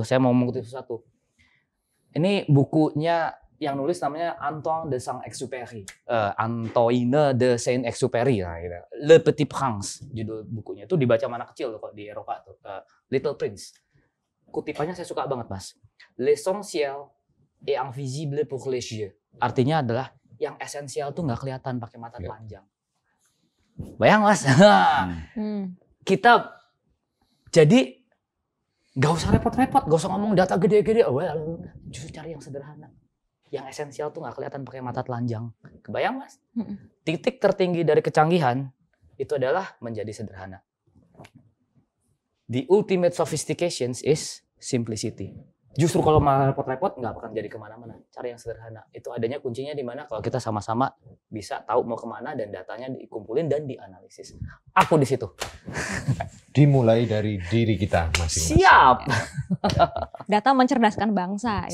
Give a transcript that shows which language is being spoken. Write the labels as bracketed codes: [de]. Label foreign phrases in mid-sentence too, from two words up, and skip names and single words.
[id] Saya mau mengutip sesuatu. Ini bukunya yang nulis namanya Antoine de Saint-Exupéry. Antoine de Saint-Exupéry lah gitu. [fr] Le Petit Prince [id] judul bukunya. Itu dibaca anak kecil tuh kalau di Eropa tuh. Little Prince. Kutipannya saya suka banget Mas. [fr] L'essentiel est invisible pour les yeux. [id] Artinya adalah yang esensial tuh nggak kelihatan pakai mata telanjang. Bayang Mas. Kita jadi Gak usah repot-repot, gak usah ngomong data gede-gede. Justru cari yang sederhana. Yang esensial tuh gak kelihatan pakai mata telanjang. Kebayang Mas? Titik tertinggi dari kecanggihan itu adalah menjadi sederhana. [en] The ultimate sophistication is simplicity. [id] Justru kalau malah repot-repot nggak akan jadi kemana-mana. Cari yang sederhana. Itu adanya kuncinya di mana kalau kita sama-sama bisa tahu mau kemana dan datanya dikumpulin dan dianalisis. Aku di situ. Dimulai dari diri kita masing-masing. Siap. Data mencerdaskan bangsa.